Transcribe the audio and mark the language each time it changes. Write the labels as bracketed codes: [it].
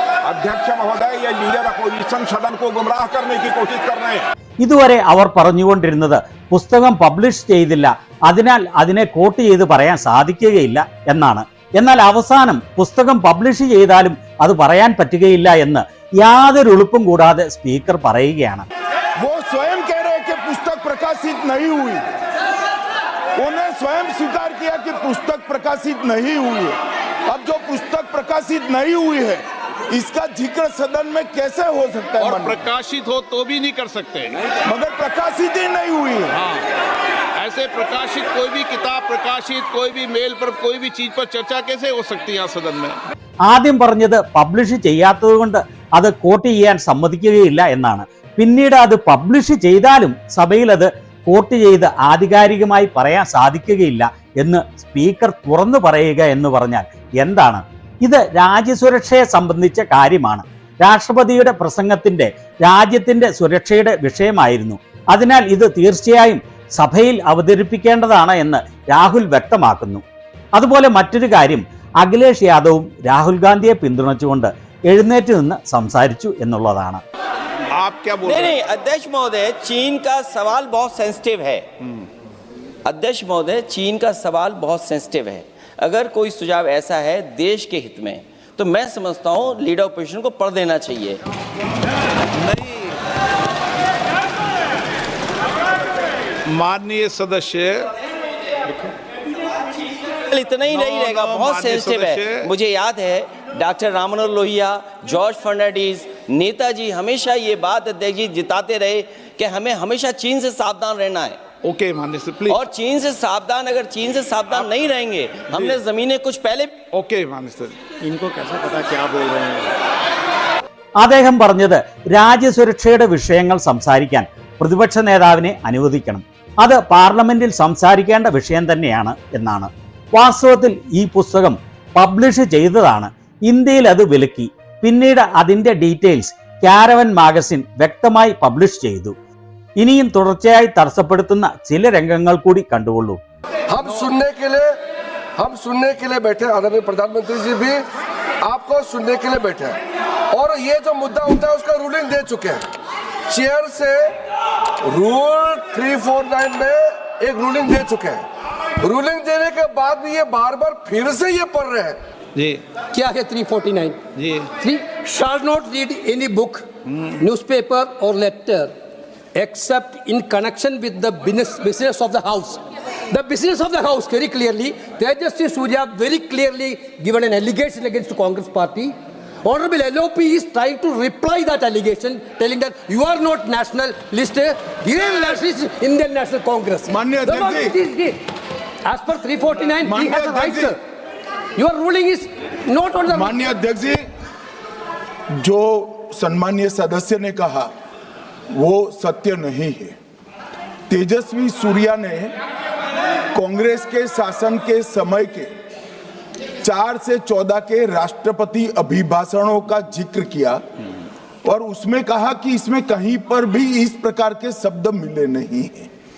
[hi] अध्यक्ष महोदय, ये लीडर अपोजिशन सदन को गुमराह करने की कोशिश कर रहे हैं। [ml] ഇതുവരെ അവർ പറഞ്ഞുകൊണ്ടിരുന്നത് പുസ്തകം പബ്ലിഷ് ചെയ്തില്ല, അതിനാൽ അതിനെ കോട്ട് ചെയ്ത് പറയാൻ സാധിക്കുകയില്ല എന്നാണ്. എന്നാൽ അവസാനം പുസ്തകം പബ്ലിഷ് ചെയ്താലും അത് പറയാൻ പറ്റുകയില്ല എന്ന് യാതൊരു ഉളുപ്പും കൂടാതെ സ്പീക്കർ പറയുകയാണ്. [hi] वो स्वयं कह रहे हैं कि पुस्तक प्रकाशित नहीं हुई, उन्हें स्वयं स्वीकार किया कि पुस्तक प्रकाशित नहीं हुई है। अब जो पुस्तक प्रकाशित नहीं हुई है इसका जिक्र सदन में कैसे हो सकता है? और प्रकाशित हो तो भी नहीं कर सकते, मगर प्रकाशित ही नहीं हुई है। हाँ, ऐसे प्रकाशित कोई भी किताब प्रकाशित, कोई भी मेल पर, कोई भी चीज पर चर्चा कैसे हो सकती है यहाँ सदन में? [ml] ആദ്യം പറഞ്ഞത് പബ്ലിഷ് ചെയ്യാത്തത് കൊണ്ട് അത് കോട്ട് ചെയ്യാൻ സമ്മതിക്കുകയില്ല എന്നാണ്. പിന്നീട് അത് പബ്ലിഷ് ചെയ്താലും സഭയിൽ അത് കോട്ട് ചെയ്ത് ആധികാരികമായി പറയാൻ സാധിക്കുകയില്ല എന്ന് സ്പീക്കർ തുറന്നു പറയുക എന്ന് പറഞ്ഞാൽ എന്താണ്? ഇത് രാജ്യസുരക്ഷയെ സംബന്ധിച്ച കാര്യമാണ്. രാഷ്ട്രപതിയുടെ പ്രസംഗത്തിന്റെ രാജ്യത്തിന്റെ സുരക്ഷയുടെ വിഷയമായിരുന്നു. അതിനാൽ ഇത് തീർച്ചയായും സഭയിൽ അവതരിപ്പിക്കേണ്ടതാണ് എന്ന് രാഹുൽ വ്യക്തമാക്കുന്നു. അതുപോലെ മറ്റൊരു കാര്യം, അഖിലേഷ് യാദവും രാഹുൽ ഗാന്ധിയെ പിന്തുണച്ചുകൊണ്ട് എഴുന്നേറ്റ് നിന്ന് സംസാരിച്ചു എന്നുള്ളതാണ്. [hi] नहीं, अध्यक्ष महोदय, चीन का सवाल बहुत सेंसिटिव है। अध्यक्ष महोदय, चीन का सवाल बहुत सेंसिटिव है। अगर कोई सुझाव ऐसा है देश के हित में, तो मैं समझता हूँ लीडर ऑपोजिशन को पढ़ देना चाहिए। माननीय सदस्य, इतना ही नहीं रहेगा, बहुत सेंसिटिव है। मुझे याद है डॉक्टर राम मनोहर लोहिया, जॉर्ज फर्नांडिस, नेताजी हमेशा ये बात अध्यक्ष जी जिताते रहे कि हमें हमेशा चीन से सावधान रहना है। ओके माननीय सर, प्लीज। और चीन से सावधान, अगर चीन से सावधान नहीं रहेंगे, हमने जमीनें कुछ पहले। ओके माननीय सर, इनको कैसे पता क्या बोल रहे हैं? അദ്ദേഹം പറഞ്ഞത് രാജ്യസുരക്ഷയുടെ വിഷയങ്ങൾ സംസാരിക്കാൻ പ്രതിപക്ഷ നേതാവിനെ അനുവദിക്കണം, അത് പാർലമെന്റിൽ സംസാരിക്കേണ്ട വിഷയം തന്നെയാണ് എന്നാണ്. വാസ്തവത്തിൽ ഈ പുസ്തകം പബ്ലിഷ് ചെയ്തതാണ്. ഇന്ത്യയിൽ അത് വിലക്കി. പിന്നീട് അതിന്റെ ഡീറ്റെയിൽസ് കാരവൻ മാഗസിൻ വ്യക്തമായി പബ്ലിഷ് ചെയ്തു. ഇനിയും തുടർച്ചയായി തടസ്സപ്പെടുത്തുന്ന ചില രംഗങ്ങൾ കൂടി കണ്ടുകൊള്ളൂ. हम सुनने के लिए बैठे, आदरणीय प्रधानमंत्री जी भी आपको सुनने के लिए बैठे हैं और ये जो मुद्दा उठा है उसका रूलिंग दे चुके हैं। चेयर से रूल 349 में एक रूलिंग दे चुके हैं। रूलिंग देने के बाद भी ये बार बार फिर से ये पढ़ रहे हैं। जी क्या है 349? जी, [en] 3 shall not read any book, newspaper or letter except in connection with the business of the house. The business of the house, very clearly, Tejaswi Surya very clearly given an allegation against the Congress party. Honorable LOP is trying to reply that allegation, telling that you are not nationalist, the real nationalist is Indian National Congress. [hi] माननीय अध्यक्ष जी, [en] as per 349, he has a right, sir. Your ruling is not on the. [hi] माननीय अध्यक्ष जी, जो सम्मानीय सदस्य ने कहा वो सत्य नहीं है। तेजस्वी सूर्या ने कांग्रेस के शासन के समय के 4 से 14 के राष्ट्रपति अभिभाषणों का जिक्र किया और उसमें कहा कि इसमें कहीं पर भी इस प्रकार के शब्द मिले नहीं हैं।